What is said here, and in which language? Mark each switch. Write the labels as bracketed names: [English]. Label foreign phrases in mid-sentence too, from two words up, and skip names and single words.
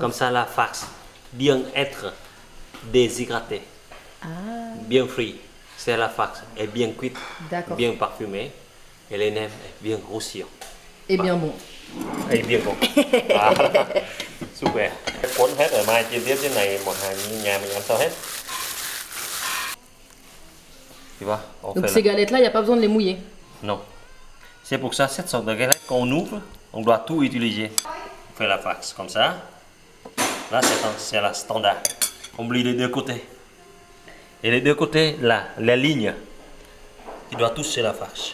[French] Comme ça, la farce bien être déshydratée, bien frit. C'est la farce est bien cuite, D'accord. bien parfumée. Et les nems est bien croustillants. Et bien bon. Et bien bon. Super. [Vietnamese] Cuốn hết rồi, mai chi tiết trên này một hàng nhà mình ăn sau hết. [French] Tu vois, on Donc fait ces galettes-là, il n'y a pas besoin de les mouiller. Non. C'est pour ça, cette sorte de galette, quand on ouvre, on doit tout utiliser. On fait la farce comme ça. Là, c'est la standard. On oublie les deux côtés. Et les deux côtés, là, la ligne, il doit toucher la farce.